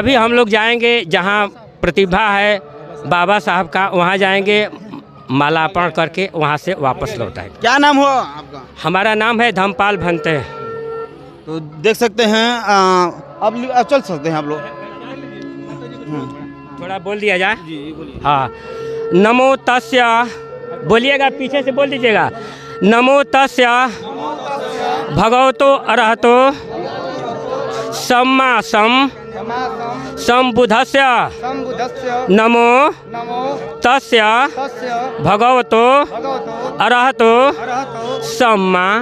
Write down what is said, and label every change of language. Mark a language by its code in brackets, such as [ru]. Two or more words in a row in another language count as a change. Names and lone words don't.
[hi] अभी हम लोग जाएंगे जहाँ प्रतिभा है बाबा साहब का, वहाँ जाएंगे, मालार्पण करके वहाँ से वापस लौट आएंगे। क्या नाम हुआ आपका? हमारा नाम है धम्मपाल भंते। तो देख सकते हैं अब चल सकते हैं आप लोग। थोड़ा बोल दिया जाए। हाँ, [pi] नमो तस्य, [hi] बोलिएगा, पीछे से बोल दीजिएगा। [pi] नमो तस्य भगवतो अरहतो सम्मा संबुद्धस्य नमो तस्य भगवतो अरहतो सम्मा